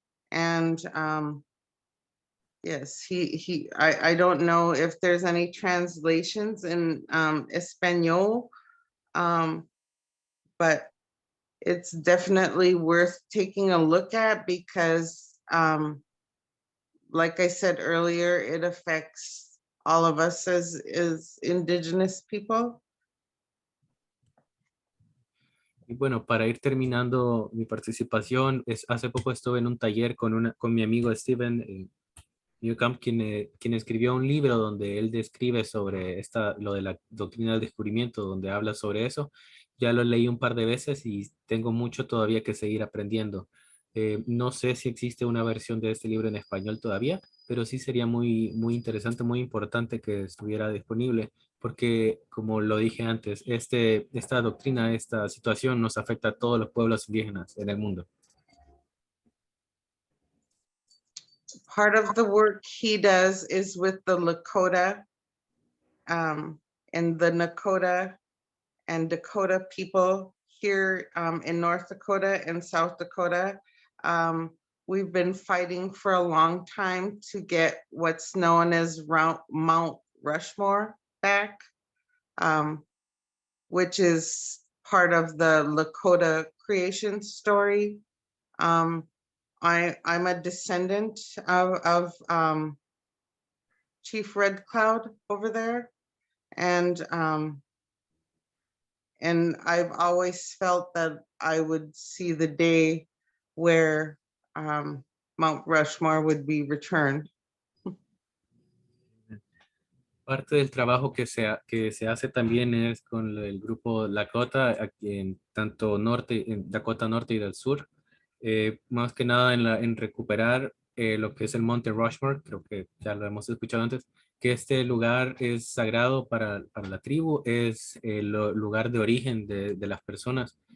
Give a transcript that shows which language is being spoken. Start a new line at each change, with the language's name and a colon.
English: And yes, I don't know if there's any translations in Espanol, but it's definitely worth taking a look at because like I said earlier, it affects all of us as indigenous people.
Spanish: Y bueno, para ir terminando mi participación, hace poco estuve en un taller con mi amigo Steven Newcomb, quien escribió un libro donde él describe sobre lo de la doctrina del descubrimiento, donde habla sobre eso. Ya lo leí un par de veces y tengo mucho todavía que seguir aprendiendo. No sé si existe una versión de este libro en español todavía, pero sí sería muy, muy interesante, muy importante que estuviera disponible, porque como lo dije antes, esta doctrina, esta situación nos afecta a todos los pueblos indígenas en el mundo.
English: part of the work he does is with the Lakota, and the Nakota and Dakota people here in North Dakota and South Dakota. We've been fighting for a long time to get what's known as Mount Rushmore back, which is part of the Lakota creation story. I'm a descendant of Chief Red Cloud over there. And I've always felt that I would see the day where Mount Rushmore would be returned.
Spanish: Parte del trabajo que se hace también es con el grupo Lakota, aquí en tanto norte, en Dakota Norte y del Sur, más que nada en recuperar lo que es el Monte Rushmore, creo que ya lo hemos escuchado antes, que este lugar es sagrado para la tribu, es el lugar de origen de las personas.